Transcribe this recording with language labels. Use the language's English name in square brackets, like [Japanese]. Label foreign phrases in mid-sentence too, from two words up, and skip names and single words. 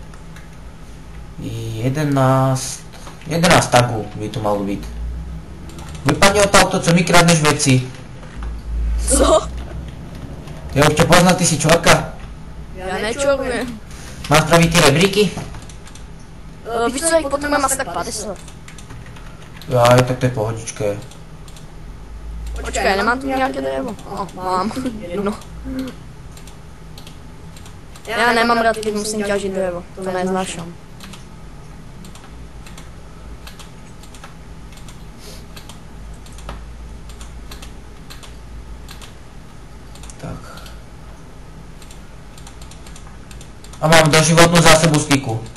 [Slovak] 11 tagu by tu malo byť. Vypadni odtiaľto, co mi kradneš veci. Co? Ja už ťa poznal, ty si čorka. [Czech] Já nečorujem. [Slovak] Mám spraviť tie rebríky? [Czech] Víš co, jak potřebujeme asi tak 50. [Slovak] Jaj, tak to je pohodičké. [Czech] Počkej, nemám tu nějaké dřevo? No, mám. Jedno. Já nemám rád, když musím těžit dřevo. To neznášám. Tak. [Slovak] A mám doživotnú zásobu styku.